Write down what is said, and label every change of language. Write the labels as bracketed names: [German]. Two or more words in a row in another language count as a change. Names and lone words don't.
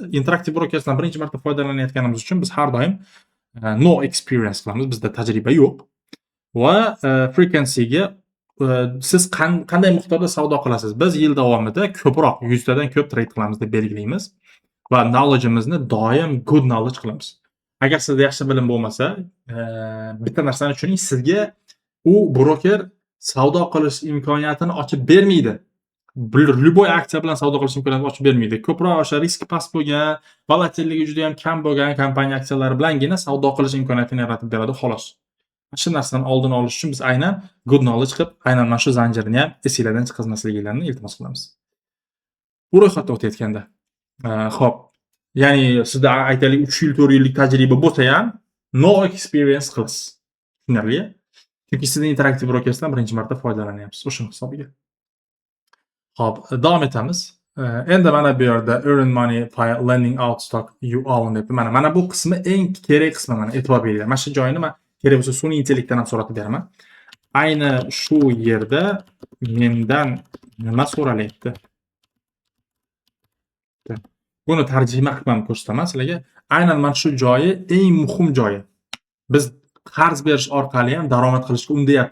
[Uzbek] Interactive Brokers'dan birinchi marta foydalanayotganimiz uchun biz har doim [English] no experience [Uzbek] qilamiz. Bizda tajriba yo'q. Va frequency'ga siz qanday miqdorda savdo qilasiz? Biz yil davomida ko'proq 100 tadan ko'p trade qilamiz deb belgilaymiz va knowledge'imizni doim [English] good knowledge [Uzbek] qilamiz. Agar sizda yaxshi bilim bo'lmasa, bitta narsani tushuning, sizga u broker savdo qilish imkoniyatini ochib bermaydi. любой aksiya bilan savdo qilish imkoniyatini ochib bermaydi. Ko'proq o'sha riski past bo'lgan, volatilligi juda ham kam bo'lgan kompaniya aksiyalari bilangina savdo qilish imkoniyatini yaratib beradi xolos. Shu narsani oldini olish uchun biz aynan [English] good knowledge [Uzbek] qilib, aynan mana shu zanjirni ham esinglardan chiqazmasliklarini iltimos qilamiz. Bu ro'yxatdan o'tayotganda. Xo'p, ya'ni sizda aytaylik 3 yil, 4 yillik tajriba bo'lsa ham [English] no experience [Uzbek] qilasiz. Tushunarli? Chunki siz interaktiv brokersdan birinchi marta foydalanyapsiz o'shani hisobiga. Xo'p, davom etamiz. Endi mana bu yerda [English] earn money by lending out stock you own [Uzbek] deb. Mana bu qismi eng kerak qismi, mana e'tibor beringlar. Mana shu joyini men kerak bo'lsa sun'iy intellektdan ham so'ratib beraman. Ayni shu yerda mendan nima so'ralyapti? Buni tarjima qilib ko'rsataman sizlarga. Aynan mana shu joyi eng muhim joyi. Biz qarz berish orqali ham daromad qilishga undayapti.